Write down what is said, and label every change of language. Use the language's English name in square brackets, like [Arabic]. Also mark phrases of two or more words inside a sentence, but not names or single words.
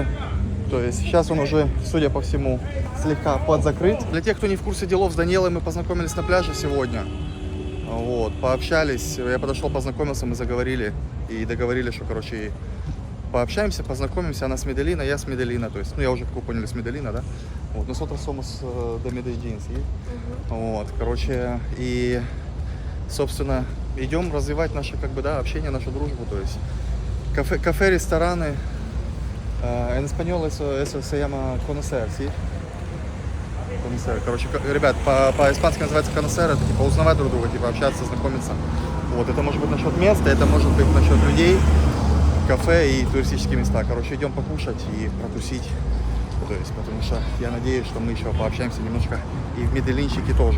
[Russian] То есть сейчас он уже, судя по всему, слегка подзакрыт. Для тех, кто не в курсе делов, с Даниэлой мы познакомились на пляже сегодня. Вот, пообщались, я подошел, познакомился, мы заговорили и договорились, что, короче, пообщаемся, познакомимся. Она с Медельина, я с Медельина. То есть, ну, я уже, как вы поняли, с Медельина, да? Вот, [Spanish] nosotros somos de Medellín, ¿sí? [Russian] Вот, короче, и, собственно, идем развивать наше, как бы, да, общение, нашу дружбу. То есть, кафе, рестораны. [Spanish] En español eso se llama conocer, ¿sí? Conocer. [Russian] Короче, ребят, по-испански называется conocer, это типа узнавать друг друга, типа общаться, знакомиться. Вот, это может быть насчет места, это может быть насчет людей, кафе и туристические места. Короче, идем покушать и протусить. То есть, потому что я надеюсь, что мы еще пообщаемся немножко и в Медельинчике тоже.